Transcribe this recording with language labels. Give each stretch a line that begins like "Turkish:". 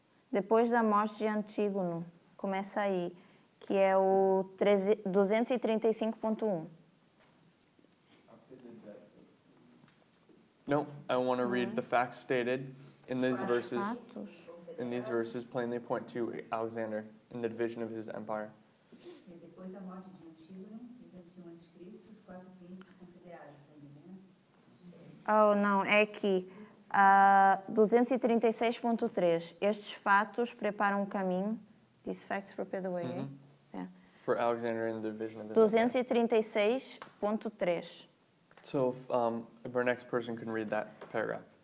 Portuguese: Depois da morte de Antígono, começa aí, que é o 235.1.
English: No, I want to read the facts stated in these verses. And these verses plainly point to Alexander and the division of his empire.
Portuguese: Depois da morte de Antígono, 201 a.C., os 4 príncipes confederados, né? Oh, não, é aqui. 236.3. Estes fatos preparam o caminho.
English: These facts prepare the way. Yeah. For Alexander and the division of his empire. 236.3. So if our next person can read that paragraph.